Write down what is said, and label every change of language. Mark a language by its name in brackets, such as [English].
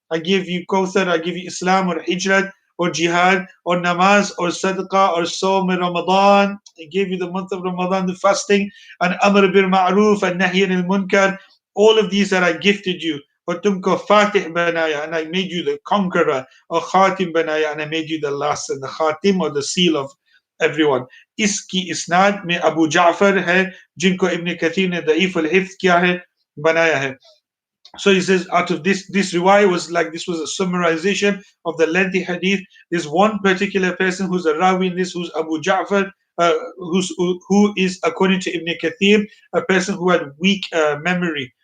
[English] I give you Kawthar, I give you Islam or Hijrat or Jihad or Namaz or Sadaqah or Sawm Ramadan. I gave you the month of Ramadan, the fasting, and Amr bil Ma'ruf and Nahy anil Munkar. All of these that I gifted you. But [Hindi] tumko Fatih banaya, [English] and I made you the conqueror, or [Hindi] Khatim banaya, [English] and I made you the last, and the Khatim or the seal of everyone. [Hindi] Iski isnad में Abu Ja'far है जिनको Ibn Kathir ने दईफ al-hifz किया है, बनाया है. [English] So he says, out of this riwayah was like, this was a summarization of the lengthy hadith. There's one particular person who's a rawi in this, who's Abu Ja'far, who is, according to Ibn Kathir, a person who had weak memory.